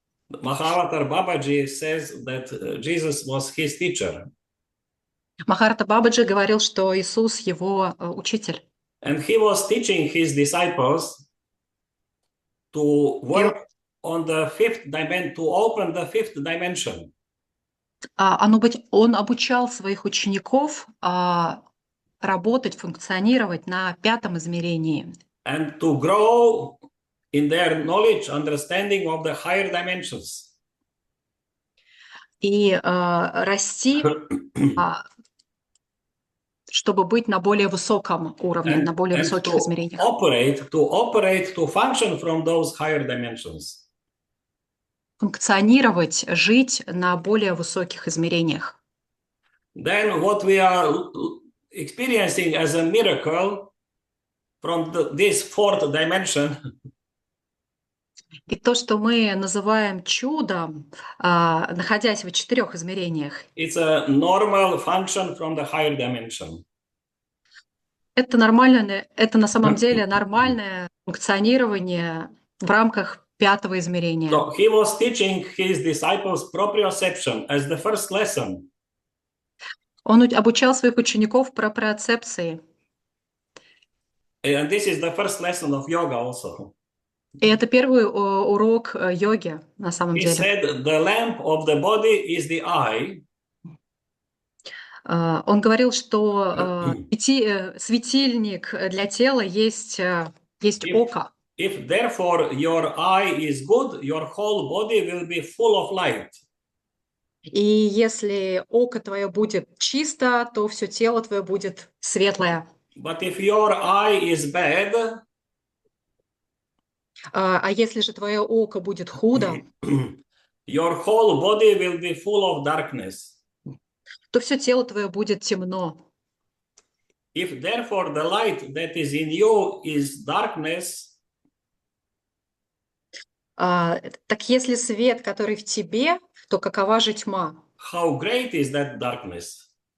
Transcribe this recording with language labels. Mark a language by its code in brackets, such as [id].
[en] Mahavatar Babaji says that Jesus was his teacher. [ru] Махарата Бабаджи говорил, что Иисус его учитель. [en] And he was teaching his disciples to work on the fifth dimension, to open the fifth dimension. [ru] Он обучал своих учеников работать, функционировать на пятом измерении. [en] And to grow in their knowledge, understanding of the higher dimensions. [ru] И расти, чтобы быть на более высоком уровне, на более высоких измерениях. [en] To function from those higher dimensions. [ru] Функционировать, жить на более высоких измерениях. [en] Then what we are experiencing as a miracle from this fourth dimension. [ru] И то, что мы называем чудом, находясь в 4 измерениях. [en] It's a normal function from the higher dimension. [ru] Это нормально, это на самом деле нормальное функционирование в рамках 5 измерения. [en] So he was teaching his disciples proprioception as the first lesson. [ru] Он обучал своих учеников проприоцепции. [en] And this is the first lesson of yoga also. [ru] И это первый урок йоги на самом [en] He [ru] деле. [en] said the lamp of the body is the eye. [ru] Он говорил, что светильник для тела есть око. [en] If therefore your eye is good, your whole body will be full of light. [ru] И если око твое будет чисто, то все тело твое будет светлое. [en] But if your eye is bad, [ru] А если же твое око будет худо, [en] your whole body will be full of darkness. [ru] то все тело твое будет темно. [en] If therefore the light that is in you is darkness, [ru] Так если свет, который в тебе, то какова же тьма? [en] how great is that darkness?